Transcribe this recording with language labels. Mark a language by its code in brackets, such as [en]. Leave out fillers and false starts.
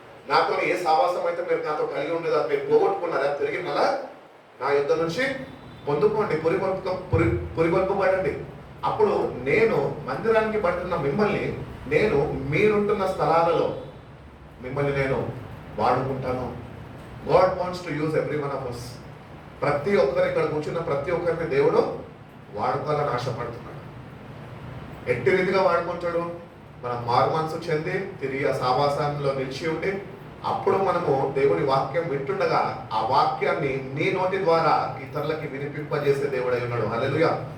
[te] నాతో ఏ సావాసం అయితే మీరు నాతో కలిగి ఉండేది అది మీరు పోగొట్టుకున్నారా, తిరిగి మళ్ళా నా యుద్ధ నుంచి పొందుకోండి, పురిగొల్పబడండి. అప్పుడు నేను మందిరానికి పడుతున్న మిమ్మల్ని, నేను మీరుంటున్న స్థలాలలో మిమ్మల్ని నేను వాడుకుంటాను. [en] God wants to use every one of us. [te] ప్రతి ఒక్కరు ఇక్కడ కూర్చున్న ప్రతి ఒక్కరిని దేవుడు వాడుకోవాలని ఆశపడుతున్నాడు. ఎట్టి రీతిగా వాడుకుంటాడు? మనం మారు మనసు చెంది తిరిగి ఆ సావాసంలో నిలిచి ఉండి, అప్పుడు మనము దేవుని వాక్యం వింటుండగా ఆ వాక్యాన్ని నీ నోటి ద్వారా ఇతరులకి వినిపింపజేసే దేవుడై ఉన్నాడు. హల్లెలూయా.